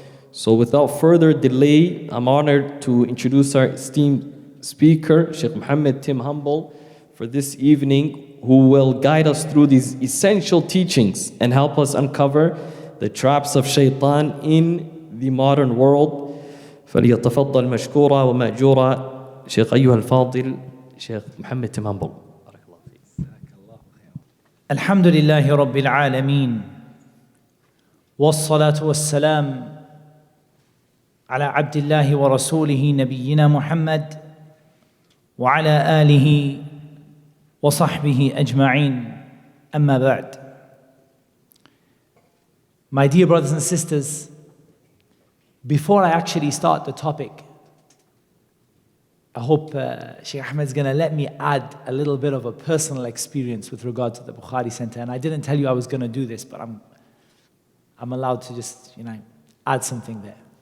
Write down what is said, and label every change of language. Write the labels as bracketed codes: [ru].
[en] So without further delay, I'm honored to introduce our esteemed speaker, Sheikh Muhammad Tim Humble, for this evening, who will guide us through these essential teachings and help us uncover the traps of Shaytan in the modern world. [ar] فليتفضل مشكورا ومأجورا شيخ أيها الفاضل شيخ محمد تيم همبل. الحمد لله رب العالمين والصلاة والسلام على عبد الله ورسوله نبينا محمد وعلى آله وصحبه أجمعين أما بعد. [en] My dear brothers and sisters, before I actually start the topic, I hope Sheikh Ahmed is going to let me add a little bit of a personal experience with regard to the Bukhari Center. And I didn't tell you I was going to do this, but I'm allowed to just, add something there.